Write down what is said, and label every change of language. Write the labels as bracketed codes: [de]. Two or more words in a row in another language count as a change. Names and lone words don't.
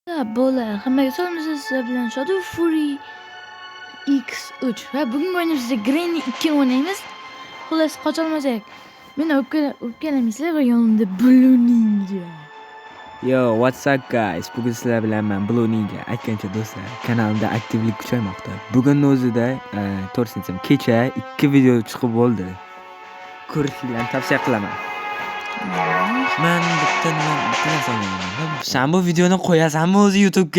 [uz] Bo'la, hammaga salom, sizlar bilan Shadow Fury X3 va bugungi o'yinimizda Granny 2 o'ynaymiz. Xullas, qocholmasak. Meni o'pkalamaysizlar va yonimda Blue Ninja. [en] Yo, what's up guys? [uz] Bugun sizlar bilan men Blue Ninja. Aytgancha do'stlar, kanalimda aktivlik kuchaymoqda. Bugunning o'zida, to'g'risini aytsam, kecha 2 video chiqib bo'ldi. Ko'rishinglarni tavsiya qilaman. Men bitta narsa o'ylayman. Sen bu videoni qo'yasanmi o'zi YouTube'ga?